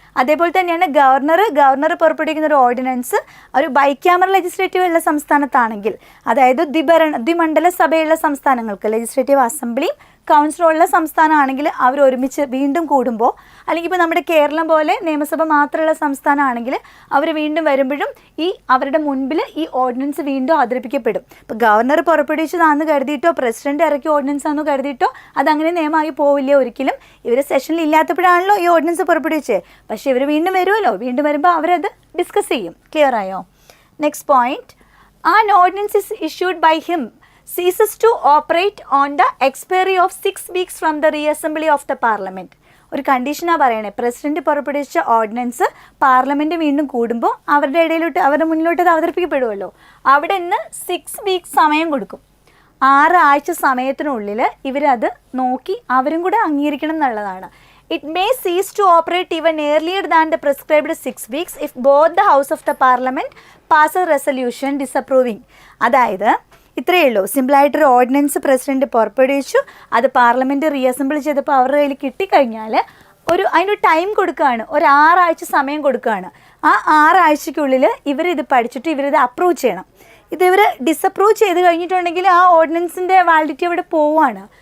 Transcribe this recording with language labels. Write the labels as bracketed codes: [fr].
[ml] അതേപോലെ തന്നെയാണ് ഗവർണർ പുറപ്പെടുവിക്കുന്ന ഒരു ഓർഡിനൻസ് ഒരു ബൈക്യാമറൽ ലെജിസ്ലേറ്റീവ് ഉള്ള സംസ്ഥാനത്താണെങ്കിൽ, അതായത് ദ്വിമണ്ഡല സഭയുള്ള സംസ്ഥാനങ്ങൾക്ക് ലെജിസ്ലേറ്റീവ് അസംബ്ലിയും കൗൺസിലുള്ള സംസ്ഥാനമാണെങ്കിൽ അവർ ഒരുമിച്ച് വീണ്ടും കൂടുമ്പോൾ, അല്ലെങ്കിൽ ഇപ്പോൾ നമ്മുടെ കേരളം പോലെ നിയമസഭ മാത്രമുള്ള സംസ്ഥാനമാണെങ്കിൽ അവർ വീണ്ടും വരുമ്പോഴും അവരുടെ മുൻപിൽ ഈ ഓർഡിനൻസ് വീണ്ടും അവതരിപ്പിക്കപ്പെടും. ഇപ്പോൾ ഗവർണർ പുറപ്പെടുവിച്ചതാണെന്ന് കരുതിയിട്ടോ പ്രസിഡന്റ് ഇറക്കിയ ഓർഡിനൻസ് ആണെന്ന് കരുതിയിട്ടോ അതങ്ങനെ നിയമമായി പോവില്ല ഒരിക്കലും. ഇവർ സെഷനിൽ ഇല്ലാത്തപ്പോഴാണല്ലോ ഈ ഓർഡിനൻസ് പുറപ്പെടുവിച്ചത്. പക്ഷേ ഇവർ വീണ്ടും വരുമല്ലോ, വീണ്ടും വരുമ്പോൾ അവരത് ഡിസ്കസ് ചെയ്യും. ക്ലിയർ ആയോ? [en] Next point, an ordinance is issued by him ceases to operate on the expiry of 6 weeks from the reassembly of the parliament. [ml] ഒരു കണ്ടീഷനാണ് പറയണേ, പ്രസിഡന്റ് പുറപ്പെടുവിച്ച ഓർഡിനൻസ് പാർലമെന്റ് വീണ്ടും കൂടുമ്പോൾ അവരുടെ മുന്നിലോട്ട് അത് അവതരിപ്പിക്കപ്പെടുമല്ലോ, അവിടെ നിന്ന് 6 weeks സമയം കൊടുക്കും. 6 ആഴ്ച സമയത്തിനുള്ളിൽ ഇവരത് നോക്കി അവരും കൂടെ അംഗീകരിക്കണം എന്നുള്ളതാണ്. [en] It may cease to operate even earlier than the prescribed 6 weeks if both the House of the Parliament pass a resolution disapproving. [ml] അതായത് ഇത്രയേ ഉള്ളൂ. സിമ്പിളായിട്ടൊരു ഓർഡിനൻസ് പ്രസിഡന്റ് പുറപ്പെടുവിച്ചു, അത് പാർലമെൻറ്റ് റീഅസംബിൾ ചെയ്തപ്പോൾ അവരുടെ കയ്യിൽ കിട്ടിക്കഴിഞ്ഞാൽ അതിനൊരു ടൈം കൊടുക്കുകയാണ്, ഒരു 6 ആഴ്ച സമയം കൊടുക്കുകയാണ്. ആ 6 ആഴ്ചയ്ക്കുള്ളിൽ ഇവരിത് പഠിച്ചിട്ട് ഇവരിത് അപ്രൂവ് ചെയ്യണം. ഇതിവർ ഡിസപ്രൂവ് ചെയ്ത് കഴിഞ്ഞിട്ടുണ്ടെങ്കിൽ ആ ഓർഡിനൻസിൻ്റെ വാലിഡിറ്റി അവിടെ പോവുകയാണ്.